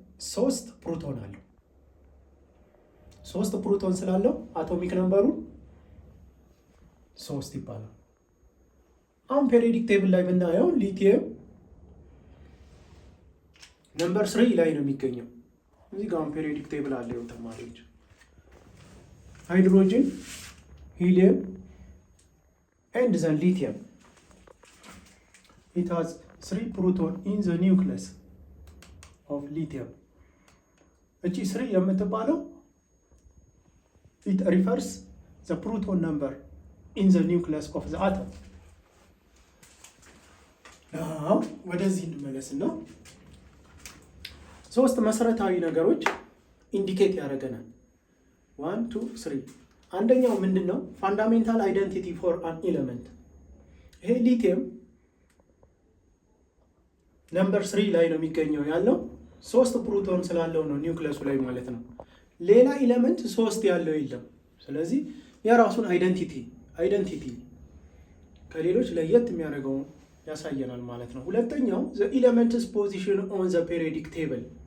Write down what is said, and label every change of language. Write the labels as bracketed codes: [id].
[am] 3 ፕሮቶን አለው። 3 ፕሮቶን ስላለው አቶሚክ ነምበሩ 3 ይባላል። አሁን ፔሪዮዲክ ቴብል ላይ ብናየው ሊቲየም ነምበር 3 ላይ ነው የሚገኘው። እዚህ ጋር ፔሪዮዲክ ቴብል አለው ተማሪዎች። ሃይድሮጅን፣ ሂሊየም [en] and the lithium. It has 3 protons in the nucleus of lithium. [am] እቺ 3 የምትባለው [en] it refers the proton number in the nucleus of the atom. [am] now ወደዚህ እንመለስና ሶስት መሰረታዊ ነገሮች ኢንዲኬት ያደርገናል። 1 2 3 አንደኛው ምንድነው? [en] ፋንዳሜንታል አይደንቲቲ ፎር አን ኤሌመንት። [am] ይሄ ሊቲየም ነምበር 3 ላይ ነው የሚገኘው ያለው 3 ፕሮቶን ስላለው ነው ኒውክለሱ ላይ ማለት ነው። ሌላ ኤሌመንት 3 ያለው የለም። ስለዚህ የራሱን አይደንቲቲ ከሌሎች ለየት የሚያደርገው ያሳየናል ማለት ነው። ሁለተኛው [en] the element's position on the periodic table.